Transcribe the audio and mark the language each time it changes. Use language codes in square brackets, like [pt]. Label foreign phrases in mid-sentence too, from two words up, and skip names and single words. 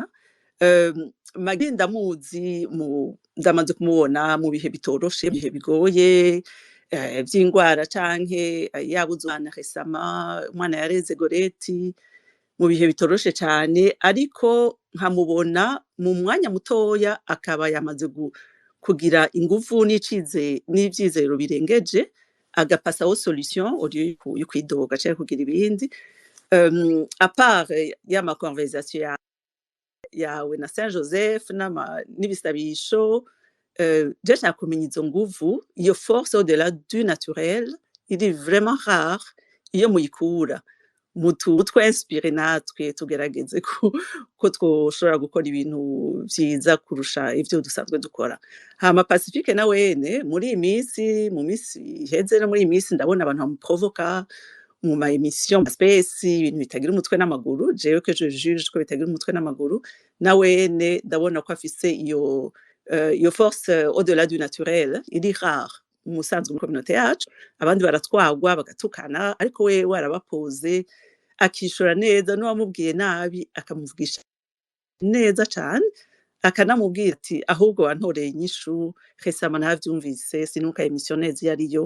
[rn] Marguerite ndamuzi, ndamaze kumubona mu bihe bitoroshe, bihe bigoye vy'ingwara canke yabuze umwana resama, umwana yareze Goreti mu bihe bitoroshe cyane, ariko nkamubona mu mwanya mutoya akaba yamaze kugira ingufu n'ivyizero birengeje, agapasaho solution yo kwidoga canke kugira ibindi. [fr] À part [rn] y'ama conversation yawe na Saint Joseph n'ibisabisho, je nshaka kumenya izo nguvu, iyo [fr] force au-delà du naturel [rn] iri [fr] vraiment rare, [rn] iyo muyikura twinspire natwe tugerageze ko twoshobora gukora ibintu vyiza kurusha ivyo dusanzwe dukora. Hama Pacifique na wene muri mu minsi iheze no muri iyi minsi ndabona abantu bamuprovoka mu ma emission space, ibintu bitagira umutwe n'amaguru. Jewe [fr] que je juge [rn] ko bitagira umutwe n'amaguru, na wene ndabona ko afise iyo [fr] force au-delà du naturel [rn] iri rare umusanzwe mu communauté yacu. Abandi baratwagwa bagatukana, ariko we warabapoze akishura neza, n'uwamubwiye nabi akamuvugisha neza cane, akanamubwira ati ahubwo wantoreye inyishu resama ntavyumvise, sinuka emission neza yariyo.